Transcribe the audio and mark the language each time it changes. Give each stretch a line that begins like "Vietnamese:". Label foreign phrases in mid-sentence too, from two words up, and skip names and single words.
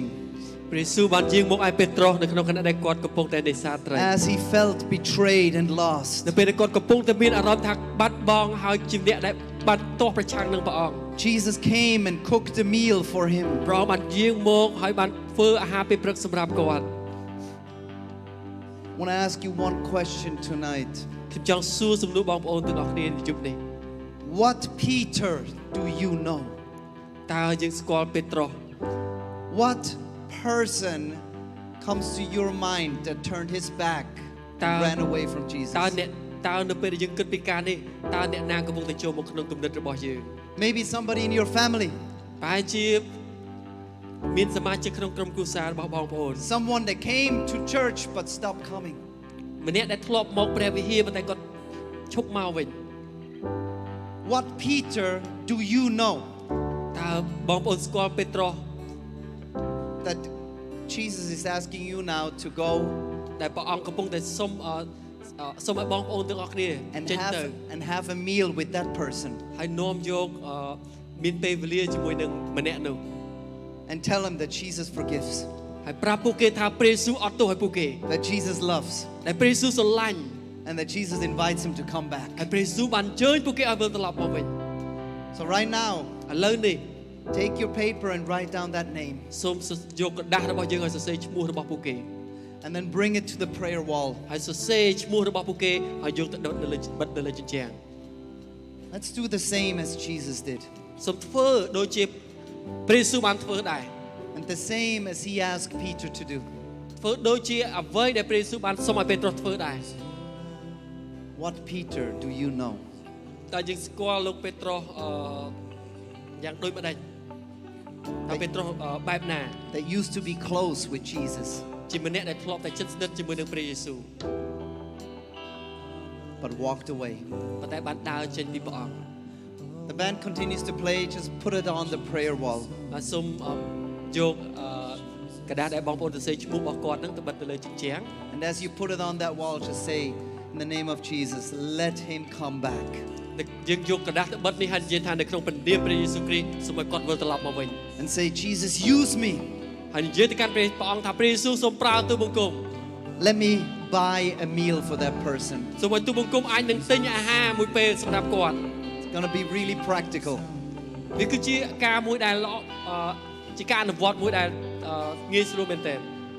Khmer: ព្រះយេស៊ូវបានយាងមកឲ្យពេត្រុសនៅក្នុងខណៈដែលគាត់កំពុងតែនេសាទត្រី
English: As he felt betrayed and lost.
Khmer: នៅពេលដែលគាត់កំពុងតែមានអារម្មណ៍ថាបាត់បង់ហើយជាអ្នកដែលបានទាស់ប្រឆាំងនឹងព្រះអង្គ
English: Jesus came and cooked a meal for him.
Khmer: ព្រះអង្គបានយាងមកហើយបានធ្វើអាហារពេលព្រឹកសម្រាប់គាត់
English: I want to ask you one question tonight.
Khmer: ខ្ញុំចង់សួរសំណួរបងប្អូនទាំងអស់គ្នានៅយប់នេះ
English: What Peter do you know?
Khmer: តើយើងស្គាល់ពេត្រុស
English: What person comes to your mind that turned his back and ran away from Jesus?
Khmer: តើនៅពេលដែលយើងគិតពីការនេះតើអ្នកណាកំពុងតែចូលមកក្នុងគំនិតរបស់យើង
English: Maybe somebody in your family.
Khmer: ប្រហែលជាមានសមាជិកក្នុងក្រុមគ្រួសាររបស់បងប្អូន
English: Someone that came to church but stopped coming.
Khmer: ម្នាក់ដែលធ្លាប់មកព្រះវិហារប៉ុន្តែគាត់ឈប់មកវិញ
English: What Peter do you know?
Khmer: តើបងប្អូនស្គាល់ពេត្រុស
English: That Jesus is asking you now to go
Khmer: ដែលព្រះអង្គកំពុងតែសុំឲ្យបងប្អូនទាំងអស់គ្នាចេញទៅ
English: and have a meal with that person
Khmer: ហើយនាំយកមានពេលវេលាជាមួយនឹងម្នាក់នោះ
English: and tell him that Jesus forgives.
Khmer: ហើយប្រាប់ពួកគេថាព្រះយេស៊ូវអត់ទោសឲ្យពួកគេ
English: That Jesus loves
Khmer: ដែលព្រះយេស៊ូវស្រឡាញ់
English: and that Jesus invites him to come back.
Khmer: ហើយព្រះយេស៊ូវបានអញ្ជើញពួកគេឲ្យវិលត្រឡប់មកវិញ
English: So right now,
Khmer: ឥឡូវនេះ
English: take your paper and write down that name
Khmer: សូមយកกระดาษរបស់យើងឲ្យសរសេរឈ្មោះរបស់ពួកគេ
English: and then bring it to the prayer wall.
Khmer: ហើយសរសេរឈ្មោះរបស់ពួកគេហើយយកទៅបិទនៅលើជញ្ជាំង
English: Let's do the same as Jesus did.
Khmer: សូមធ្វើដូចជាព្រះយេស៊ូវបានធ្វើដែរ
English: And the same as he asked Peter to do.
Khmer: ធ្វើដូចជាអ្វីដែលព្រះយេស៊ូវបានសុំឲ្យពេត្រុសធ្វើដែរ
English: What Peter do you know?
Khmer: តើយើងស្គាល់លោកពេត្រុសយ៉ាងដូចម្ដេចតើពេត្រុសបែបណា
English: That used to be close with Jesus
Khmer: ជាម្នាក់ដែលធ្លាប់តែជិតស្និទ្ធជាមួយនឹងព្រះយេស៊ូវ
English: but walked away.
Khmer: ប៉ុន្តែបានដើរចេញពីព្រះអង្គ
English: The band continues to play, just put it on the prayer wall.
Khmer: បាទសូមយកกระดาษដែលបងប្អូនសរសេរឈ្មោះរបស់គាត់ហ្នឹងទៅបិទទៅលើជញ្ជាំង
English: And as you put it on that wall, just say, in the name of Jesus, let him come back.
Khmer: យើងយកกระดาษទៅបិទនេះហើយនិយាយថានៅក្នុងព្រះនាមព្រះយេស៊ូវគ្រីស្ទសូមឲ្យគាត់វិលត្រឡប់មកវិញ
English: And say, Jesus, use me.
Khmer: ហើយនិយាយទៅកាន់ព្រះអង្គថាព្រះយេស៊ូវសូមប្រើទូបង្គំ
English: Let me buy a meal for that person.
Khmer: សូមឲ្យទូបង្គំអាចនឹងទិញអាហារមួយពេលសម្រាប់គាត់
English: It's going to be really practical.
Khmer: វាគឺជាការមួយដែលល្អជាការអនុវត្តមួយដែលងាយស្រួលមែនទែន